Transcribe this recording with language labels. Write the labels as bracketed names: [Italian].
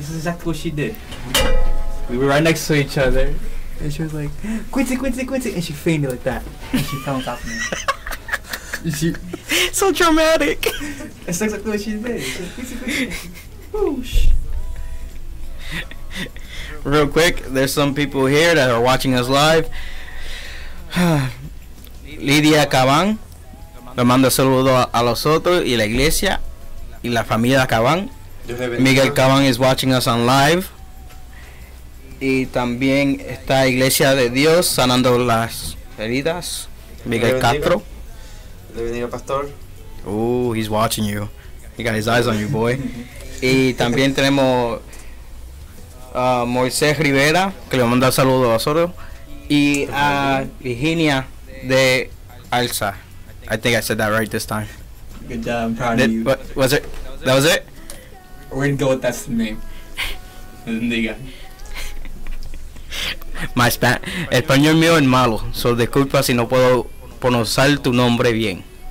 [English] This is exactly what she did. We were right next to each other, and she was like, "Quincy," and she fainted like that, and she fell on top of me. So dramatic. It's exactly what she did. Whoosh. Real quick, there's some people here that are watching us live. [Spanish] Lidia Cabán le manda saludos a los otros y la iglesia y la familia Cabán. [English] Miguel Cabán is watching us on live. [Spanish] Y también está Iglesia de Dios sanando las heridas. Miguel Castro. Le bendiga, pastor. [English] Ooh, he's watching you. He got his eyes on you, boy. [Spanish] Y también tenemos Moisés Rivera, que le manda saludos a nosotros. Y a Virginia de Alza. [English] I think I said that right this time. Good job, I'm proud of you. What was it? That was it? We're gonna go with that's the name. [Spanish] Bendiga. My español mío es malo, so disculpa si no puedo pronunciar tu nombre bien.